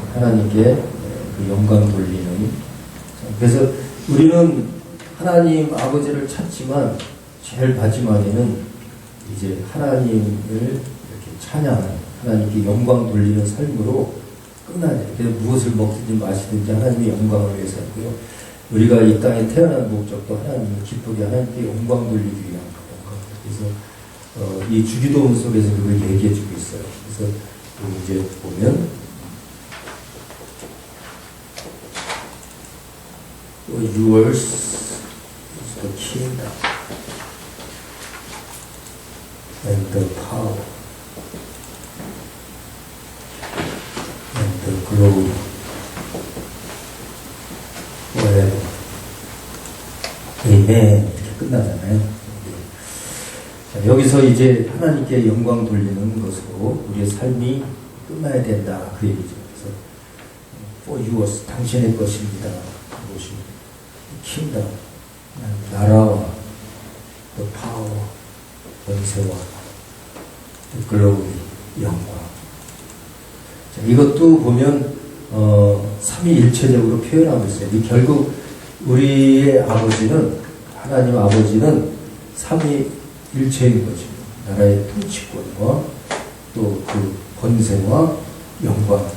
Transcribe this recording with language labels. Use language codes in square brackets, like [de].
[ko] 하나님께 그 영광 돌리는. 그래서 우리는 하나님 아버지를 찾지만 제일 마지막에는 이제 하나님을 이렇게 찬양하는, 하나님께 영광 돌리는 삶으로 끝나야 돼요. 그래서 무엇을 먹든지 마시든지 하나님의 영광을 위해서 하고요. 우리가 이 땅에 태어난 목적도 하나님을 기쁘게 하나님께 영광 돌리기 위한 거예요. 그래서 이 주기도문 속에서 그걸 얘기해 주고 있어요. 그래서 이제 보면 [en] yours is the kingdom and the power and the glory forever. [ko] 아멘. 이렇게 끝나잖아요. 자, 여기서 이제 하나님께 영광 돌리는 것으로 우리의 삶이 끝나야 된다. 그 얘기죠. 그래서 [en] for yours, [ko] 당신의 것입니다. 그것이 kingdom, 나라와 [en] the power, [ko] 권세와 [en] the glory, [ko] 영광. 자, 이것도 보면 삼위일체적으로 표현하고 있어요. 결국 우리의 아버지는, 하나님 아버지는 삼위일체인 거죠. 나라의 통치권과 또 그 권세와 영광.